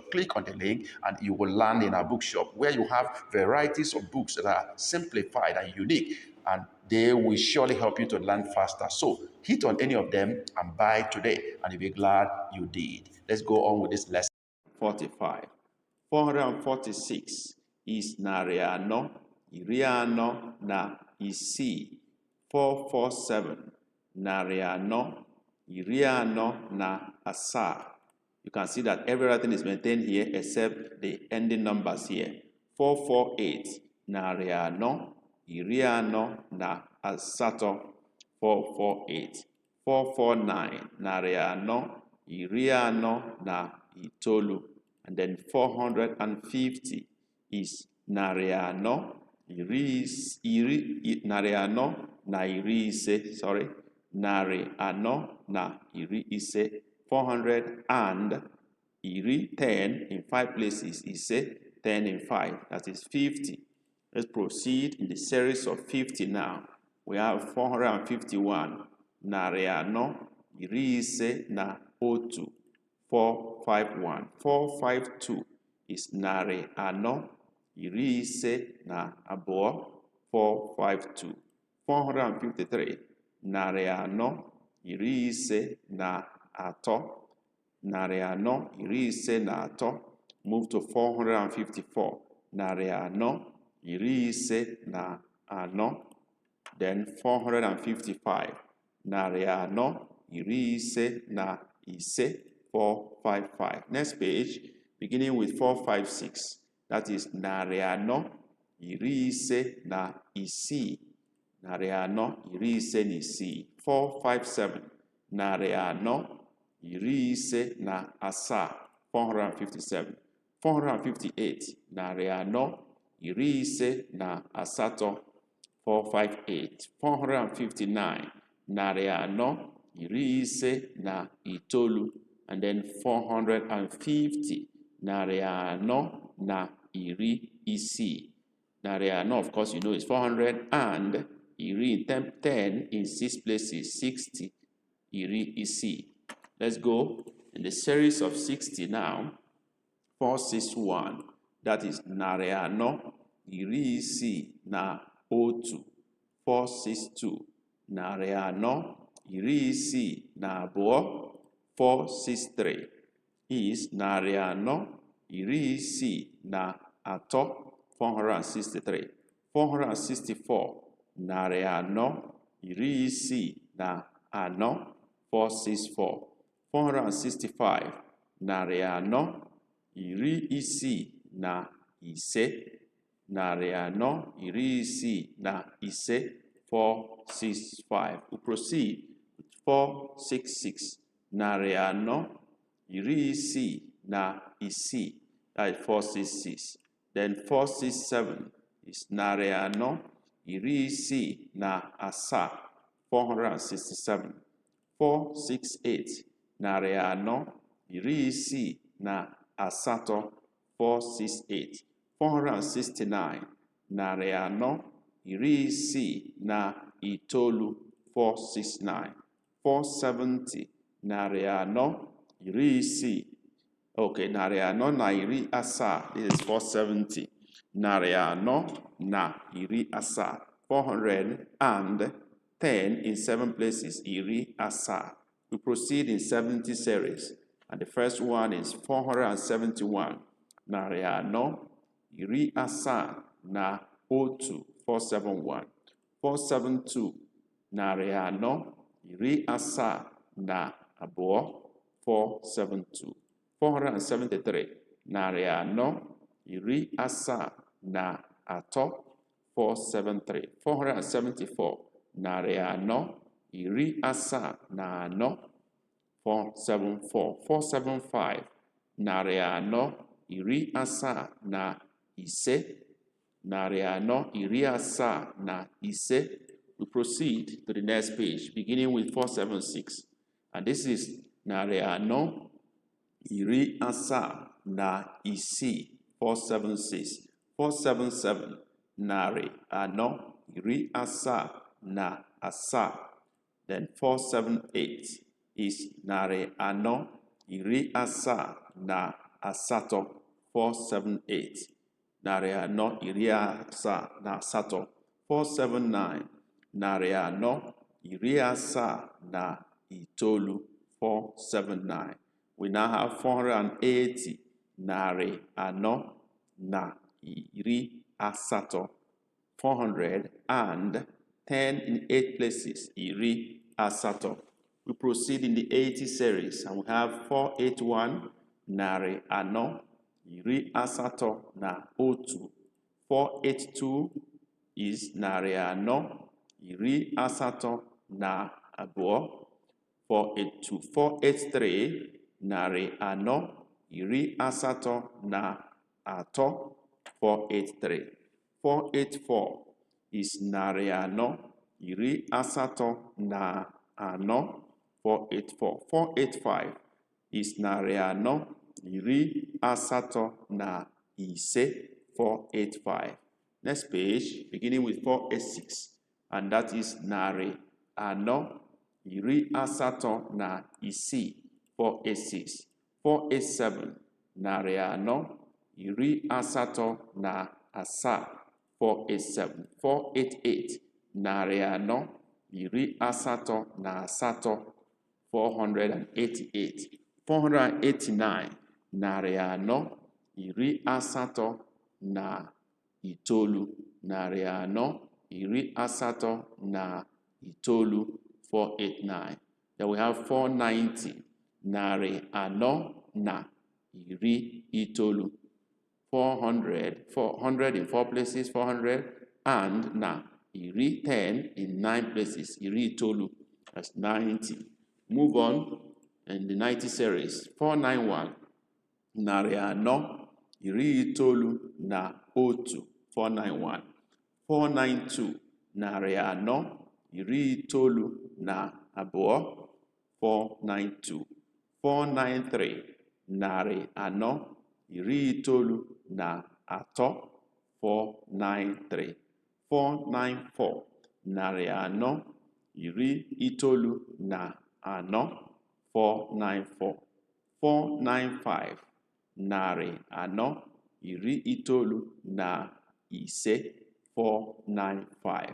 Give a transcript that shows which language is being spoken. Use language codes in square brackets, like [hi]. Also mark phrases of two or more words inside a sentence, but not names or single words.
[en] Click on the link and you will land in our bookshop where you have varieties of books that are simplified and unique, and they will surely help you to learn faster. So hit on any of them and buy today, and you'll be glad you did. Let's go on with this lesson. 45. [ig] 446 is nare, ano, iri, ano, na, isii. 447 nare, ano, iri, ano, na, asaa. [en] You can see that everything is maintained here except the ending numbers here. [ig] 448 nare, ano, iri, ano, na, asato. 448. 449 nare, ano, iri, ano, na, itoolu. [en] And then 450 is [ig] nare, ano, nare, ano, na, iri, ise. Sorry. Nare, ano, na, iri, ise. [en] 400 and iri, 10 in 5 places, ise, 10 in 5. That is 50. Let's proceed in the series of 50 now. We have 451. [ig] Nare, ano, iri, ise, na, otu. 451. 452 is nare, ano, iri, ise, na, abụọ. 452. 453 nare, ano, iri, ise, na, atọ. Nare, ano, iri, ise, na, atọ. [en] Move to 454. [ig] Nare, ano, iri, ise, na, ano. Then 455. Nare, ano, iri, ise, na, ise. 455. [en] Next page, beginning with 456. That is [ig] nare, ano, iri, ise, na, isii. Nare, ano, iri, ise, na, isii. 457. Nare, ano, iri, ise, na, asaa. 457. 458. Nare, ano, iri, ise, na, asato. 458. 459. Nare, ano, iri ise na itoolu, [en] and then 450, [ig] narị anọ na iri isii. Narị anọ, [en] of course, you know, is 400, and iri 10 in 6 places, 60, [ig] iri isii. [en] Let's go in the series of 60 now. [ig] 461, [en] that is [ig] narị anọ iri isii na otu. 462, narị anọ iri isii na abụọ. 463 is narị anọ iri isii na atọ. 463. 464, narị anọ iri isii na anọ. 464. 465, narị anọ iri isii na ise. Narị anọ iri isii na ise. 465. [en] We proceed with 466, [ig] narị anọ iri isii na isii. [en] That is 466. Then 467 is [ig] narị anọ iri isii na asaa. 467. 468, narị anọ iri isii na asatọ. 468. 469, narị anọ iri isii na itoolu. 469. 470, narị anọ iri isii. Okay, narị anọ na iri asaa. [en] This is 470. [ig] Narị anọ na iri asaa. [en] 410 in 7 places, [ig] iri asaa. [en] We proceed in 70 series, and the first one is 471. [ig] Narị anọ iri asaa na otu. 471. 472, narị anọ iri asaa na abụọ. 472. 473, narị anọ iri asaa na atọ. 473. 474, narị anọ iri asaa na anọ. 474. 475, narị anọ iri asaa na ise. Narị anọ iri asaa na ise. [en] We proceed to the next page, beginning with 476, and this is [ig] narị anọ iri asaa na isii. 476. 477, narị anọ iri asaa na asaa. [en] Then 478 is [ig] narị anọ iri asaa na asatọ. 478, narị anọ iri asaa na asatọ. 479, narị anọ iri asaa na itoolu. 479. [en] We now have 480, [ig] narị anọ na iri asatọ. [en] 410 in 8 places, [ig] iri asatọ. [en] We proceed in the 80 series, and we have 481, [ig] narị anọ iri asatọ na otu. 482 is narị anọ iri asatọ na abụọ. 482. 483, narị anọ iri asatọ na atọ. 483. 484 is narị anọ iri asatọ na anọ. 484. 485 is narị anọ iri asatọ na ise. 485. [en] Next page, beginning with 486, and that is [ig] narị anọ iri asatọ na isii. 486. 487, narị anọ iri asatọ na asaa. 487. 488, narị anọ iri asatọ na asatọ. 488. 489, narị anọ iri asatọ na itoolu. Narị anọ iri asatọ na itoolu. 489. [en] Then we have 490, [ig] narị anọ na iri itoolu. [en] 400 in 4 places, 400, and [ig] na iri [en] 10 in 9 places, [ig] iri itoolu. [en] That's 90. Move on in the 90 series. [ig] 491, narị anọ iri itoolu na otu. 491. 492, narị anọ iri itoolu na abụọ. 492 493 narị anọ iri itoolu na atọ 493 494 narị anọ iri itoolu na anọ 494 495 narị anọ iri itoolu na ise 495.